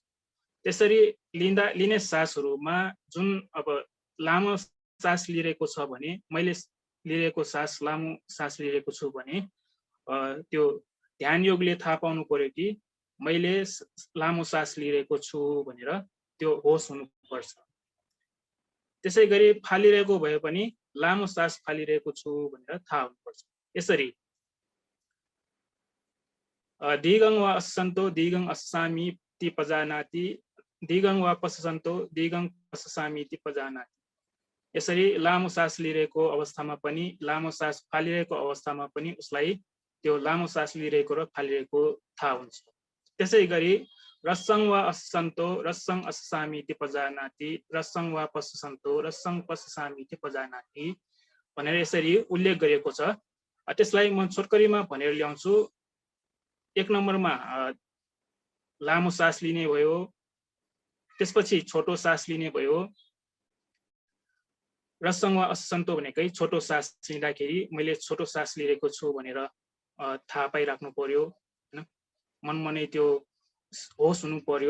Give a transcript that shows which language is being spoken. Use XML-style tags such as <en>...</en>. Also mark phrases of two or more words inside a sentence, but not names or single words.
<ne>त्यसरी लिने सासहरूमा जुन अब लामो सास लिइरहेको छ भने मैले लिइरहेको सास लामो सास लिइरहेको छु भने त्यो ध्यान योगले थाहा पाउनु पर्यो कि मैले लामो सास लिइरहेको छु भनेर त्यो होस हुनुपर्छ। त्यसै गरी फालिरहेको भए पनि लामो सास फालिरहेको छु भनेर थाहा हुनुपर्छ।</ne> <pi>यसरी दिगङ वा अससन्तो दिगङ अससामीति पजानाति दिगङ वा पश्चसन्तो दिगङ पश्चसामीति पजानाति,</pi> <ne>यसरी लामो सास लिइरहेको अवस्थामा पनि लामो सास फालिरहेको अवस्थामा पनि उसलाई त्यो लामो सास लिइरहेको र फालिरहेको थाहा हुन्छ। त्यसै गरी</ne> <pi>रसङ वा अससन्तो रसङ अससामीति पजानाति रसङ वा पश्चसन्तो रसङ पश्चसामीति पजानाति</pi> <ne>भनेर यसरी उल्लेख गरिएको छ। त्यसलाई म छोटकरीमा भनेर ल्याउँछु। एक नम्बरमा लामो सास लिने भयो, त्यसपछि छोटो सास लिने भयो।</ne> <pi>रसङ वा अससन्तो</pi> <ne>भनेकै छोटो सास लिँदाखेरि मैले छोटो सास लिइरहेको छु भनेर थाहा पाइराख्नु पर्यो हैन, मनमनै त्यो होस हुनु पर्यो।</ne>